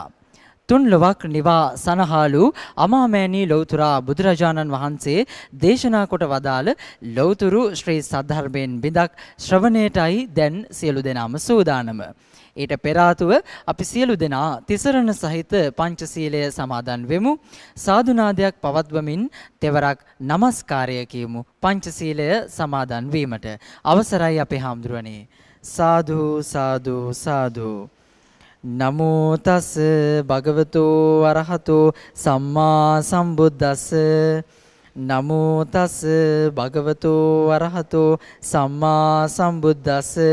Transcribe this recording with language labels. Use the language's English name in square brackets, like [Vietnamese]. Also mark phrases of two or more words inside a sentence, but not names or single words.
[Sinhala] තුන් ලොවක් නිවා සනහාලු අමාමෑණී ලෞතුරා බුදුරජාණන් වහන්සේ දේශනා කොට වදාළ ලෞතුරු ශ්‍රී සද්ධර්මයෙන් බිඳක් ශ්‍රවණයටයි දැන් සියලු දෙනාම සූදානම. ඊට පෙර ආතුව අපි සියලු දෙනා තිසරණ සහිත පංචශීලය සමාදන් වෙමු. සාදුනාදයක් පවත්වමින් තෙවරක් নমස්කාරය කියමු පංචශීලය සමාදන් වීමට. අවසරයි අපේ හාමුදුරනේ. [Pali] සාදු සාදු සාදු. නමෝ තස් භගවතු අරහතෝ සම්මා සම්බුද්දස්ස. නමෝ තස් භගවතු අරහතෝ සම්මා සම්බුද්දස්ස.